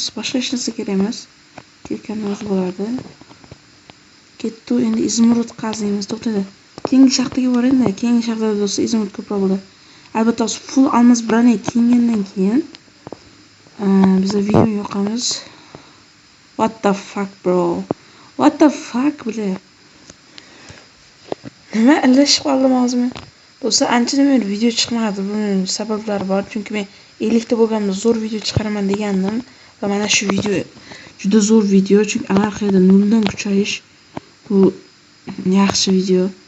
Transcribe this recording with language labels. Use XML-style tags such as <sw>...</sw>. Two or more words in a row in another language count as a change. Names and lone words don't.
<uz>Boshqa hech narsa kerak emas. Kirkani o'zi bo'ladi. Ketdi, endi izmurod qaziymiz. To'xtada. Keyingi shaxtaga boring-da. Keyingi shaxtada do'stlar izmurod ko'proq bo'ladi. Albatta, full almas brani kiyingandan keyin bizga video yoqamiz.</uz> <en>What the fuck bro? What the fuck bile?</en> <uz>Nima ilashib qoldim hozir men? Do'stlar, anchadan beri video chiqmadi. Buning sabablari bor. Chunki men 50 ta bo'lganimda zo'r video chiqaraman degandim va mana shu video juda zo'r video, chunki anarxiyada noldan kuchayish bu yaxshi video.</uz>